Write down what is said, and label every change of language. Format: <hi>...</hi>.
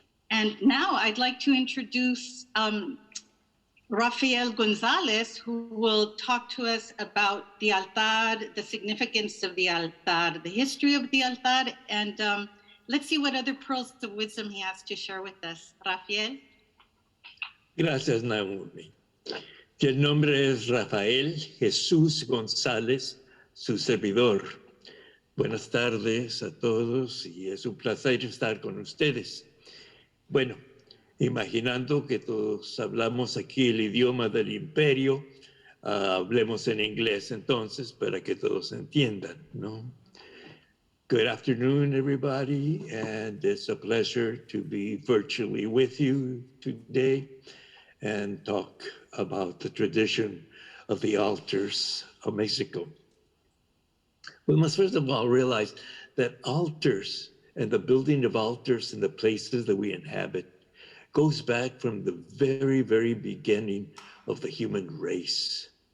<en>And now I'd like to introduce Rafael Gonzalez, who will talk to us about the altar, the significance of the altar, the history of the altar, and let's see what other pearls of wisdom he has to share with us. Rafael.</en> <es>Gracias, Naomi. Que el nombre es Rafael Jesús González, su servidor. Buenas tardes a todos y es un placer estar con ustedes. Bueno, imaginando que todos hablamos aquí el idioma del imperio, hablemos en inglés entonces para que todos entiendan, ¿no?</es> <en>Good afternoon, everybody, and it's a pleasure to be virtually with you today and talk about the tradition of the altars of Mexico. We must first of all realize that altars and the building of altars in the places that we inhabit goes back from the very, very beginning of the human race.</en>